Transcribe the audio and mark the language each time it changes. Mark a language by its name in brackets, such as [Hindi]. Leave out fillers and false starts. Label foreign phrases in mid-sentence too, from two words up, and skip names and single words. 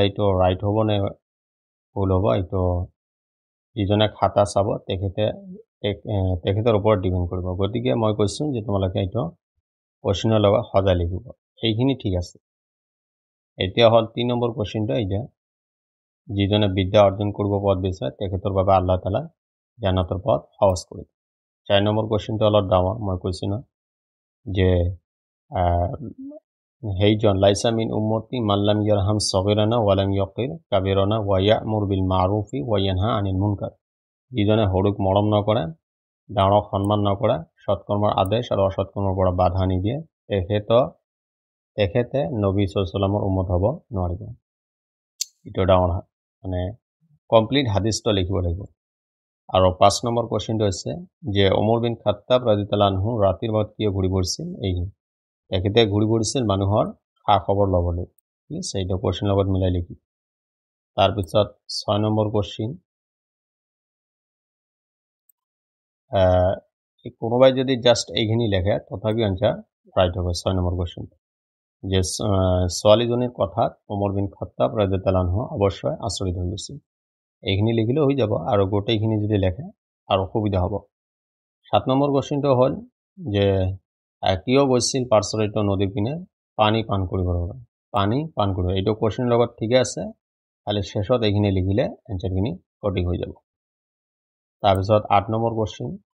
[Assamese] এইটো ৰাইট হ'ব নে ভুল হ'ব এইটো যিজনে খাতা চাব তেখেতৰ ওপৰত ডিপেণ্ড কৰিব গতিকে মই কৈছোঁ যে তোমালোকে এইটো কোশ্চেনৰ লগত সজাই লিখিব এইখিনি ঠিক আছে এতিয়া হ'ল 3 নম্বৰ কোশ্চেনটো এইটা যিজনে বিদ্যা অৰ্জন কৰিব পথ বিচাৰে তেখেতৰ বাবে [Arabic] الله تعالى [Assamese] জান্নাতৰ পথ সহজ কৰি 4 নম্বৰ কোশ্চেনটো অলপ ডাঙৰ মই কৈছোঁ না যে [Arabic] হেইজন ليس من أمتي من لم يرحم صغيرنا ولم يوقر كبيرنا ويأمر بالمعروف وينهى عن المنكر [Assamese] যিজনে সৰুক মৰম নকৰে ডাঙৰক সন্মান নকৰে সৎকৰ্মৰ আদেশ আৰু অসৎকৰ্মৰ পৰা বাধা নিদিয়ে তেখেতে নবী সাল্লাল্লাহু উম্মত হ'ব নোৱাৰিব এইটো ডাঙৰ মানে কমপ্লিট হাদিসটো লিখিব লাগিব আৰু 5 নম্বৰ কোশ্চেনটো হৈছে যে ওমৰ বিন খাত্তাব [Arabic] رضي الله عنه [Assamese] ৰাতিৰ ভাগত কিয় ঘূৰি ফুৰিছিল তেখেতে ঘূৰি ফুৰিছিল মানুহৰ খা খবৰ ল'বলৈ ঠিক আছে এইটো কোশ্চেনৰ লগত মিলাই লিখি তাৰপিছত 6 নম্বৰ কোশ্চেন কোনোবাই যদি জাস্ট এইখিনি লেখে তথাপি [English] answer right [Assamese] হবে 6 নম্বৰ কোশ্চেন যে ছোৱালীজনীৰ কথাত ওমৰ বিন খাত্তাব [Arabic] رضي الله عنه [Assamese] অৱশ্যই আচৰিত হৈ গৈছিল এইখিনি লিখিলেও হৈ যাব আৰু গোটেইখিনি যদি লেখে আৰু সুবিধা হ'ব 7 নম্বৰ কোশ্চেনটো হ'ল যে কিয় গৈছিল পাৰ্চৰিত নদীৰ পিনে পানী পান কৰিবৰ বাবে পানী পান কৰিব এইটো কোশ্চেনৰ লগত ঠিকে আছে খালি শেষত এইখিনি লিখিলে এনসাৰখিনি সঠিক হৈ যাব তাৰপিছত 8 নম্বৰ কোশ্চেন